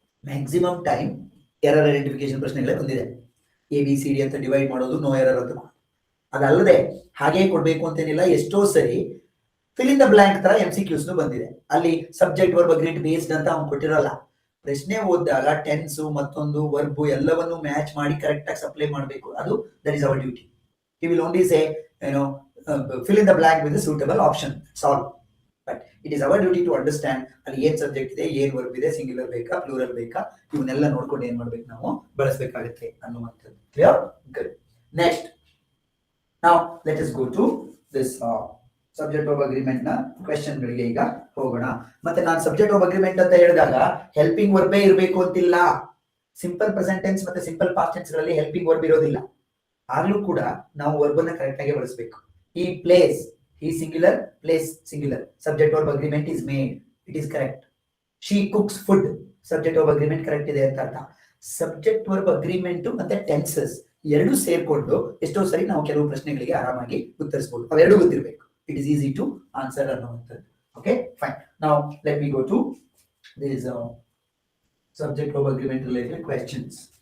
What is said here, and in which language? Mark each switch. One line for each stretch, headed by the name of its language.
Kannada: Maximum time error identification ಪ್ರಶ್ನೆಗಳೇ ಬಂದಿದೆ. ABCD ಅಂತ divide ಮಾಡೋದು, ನೋ ಎರರ್ ಅಂತ. ಅದಲ್ಲದೆ ಹಾಗೆ ಕೊಡ್ಬೇಕು ಅಂತೇನಿಲ್ಲ. ಎಷ್ಟೋ ಸರಿ ಫಿಲ್ ಇನ್ ದ ಬ್ಲಾಂಕ್ ತರ MCQs ಬಂದಿದೆ. ಅಲ್ಲಿ ಸಬ್ಜೆಕ್ಟ್ ವರ್ಬ್ ಅಗ್ರಿಮೆಂಟ್ ಬೇಸ್ಡ್ ಅಂತ ಅವ್ನು ಕೊಟ್ಟಿರಲ್ಲ. ಪ್ರಶ್ನೆ ಓದಿದಾಗ ಟೆನ್ಸ್ ಮತ್ತೊಂದು ವರ್ಬ್ ಎಲ್ಲವನ್ನು ಮ್ಯಾಚ್ ಮಾಡಿ ಕರೆಕ್ಟ್ ಆಗಿ ಸಪ್ಲೈ ಮಾಡಬೇಕು. ಅದು
English: That is our duty. He will only say fill in the blank with the suitable option. That's all. But it is our duty to understand
Kannada: ಅಲ್ಲಿ ಏನ್ ಸಬ್ಜೆಕ್ಟ್ ಇದೆ, ಏನ್ ವರ್ಬ್ ಇದೆ, ಸಿಂಗ್ಯುಲರ್ ಬೇಕಾ, ಪ್ಲೂರಲ್ ಬೇಕಾ, ಇವನ್ನೆಲ್ಲ ನೋಡ್ಕೊಂಡು ಏನ್ ಮಾಡ್ಬೇಕು, ನಾವು ಬಳಸಬೇಕಾಗುತ್ತೆ ಅನ್ನುವಂಥದ್ದು. Clear? Good. Next,
English: now let us go to this
Kannada: subject verb agreement ನ ಕ್ವೆಶ್ಚನ್ ಗಳಿಗೆ ಈಗ ಹೋಗೋಣ. ಮತ್ತೆ ನಾನು ಸಬ್ಜೆಕ್ಟ್ ವರ್ಬ್ ಅಗ್ರಿಮೆಂಟ್ ಅಂತ ಹೇಳಿದಾಗ ಹೆಲ್ಪಿಂಗ್ ವರ್ಬೇ ಇರಬೇಕು ಅಂತಿಲ್ಲ. ಸಿಂಪಲ್ ಪ್ರೆಸೆಂಟ್ ಟೆನ್ಸ್ ಮತ್ತೆ ಸಿಂಪಲ್ ಪಾಸ್ಟ್ ಟೆನ್ಸ್ ಗಳಲ್ಲಿ ಹೆಲ್ಪಿಂಗ್ ವರ್ಬ್ ಇರೋದಿಲ್ಲ. ಆಗ್ಲೂ ಕೂಡ ನಾವು ವರ್ಬ್ ಅನ್ನ ಕರೆಕ್ಟ್ ಆಗಿ ಬಳಸಬೇಕು.
English: ಈ place, he singular, place singular, subject verb agreement is made, it is correct. She cooks food, subject verb agreement correct
Kannada: ಇದೆ ಅಂತ ಅರ್ಥ. ಸಬ್ಜೆಕ್ಟ್ ವರ್ಬ್ ಅಗ್ರಿಮೆಂಟ್ ಮತ್ತೆ ಟೆನ್ಸಸ್ ಎರಡು ಸೇರ್ಕೊಂಡು ಎಷ್ಟೋ ಸರಿ ನಾವು ಕೆಲವು ಪ್ರಶ್ನೆಗಳಿಗೆ ಆರಾಮಾಗಿ ಉತ್ತರಿಸಬಹುದು. ಅವೆರಡು ಗೊತ್ತಿರಬೇಕು.
English: it is easy to answer
Kannada: ಅನ್ನುವಂಥದ್ದು.
English: Okay, fine. Now let me go to this subject verb agreement related questions.